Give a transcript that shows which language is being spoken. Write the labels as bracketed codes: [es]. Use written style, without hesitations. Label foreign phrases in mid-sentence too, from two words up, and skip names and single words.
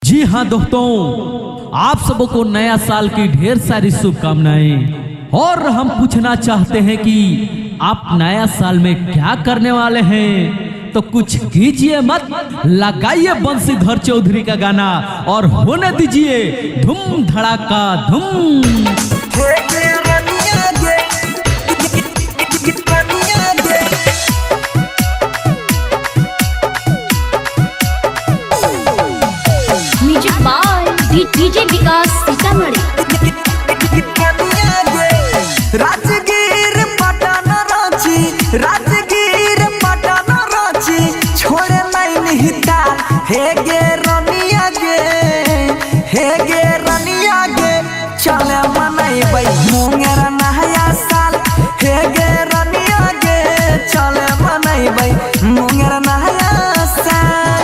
[hi] जी हाँ दोस्तों, आप सबको नया साल की ढेर सारी शुभकामनाएं। और हम पूछना चाहते हैं कि आप नया साल में क्या करने वाले हैं, तो कुछ कीजिए मत, लगाइए बंशीधर चौधरी का गाना और होने दीजिए धूम धड़ाका धूम। डीजे विकास सीतामढ़ी। [anp] राजगीर पटन रांची, राजगीर पटन रांची, छोड़े लाइन हिता हे गे रनिया गे, हे गे रनिया गे, चले मनैबै मुंगेर नया साल, हे गे रनिया गे, चले मनैबै मुंगेर नया साल।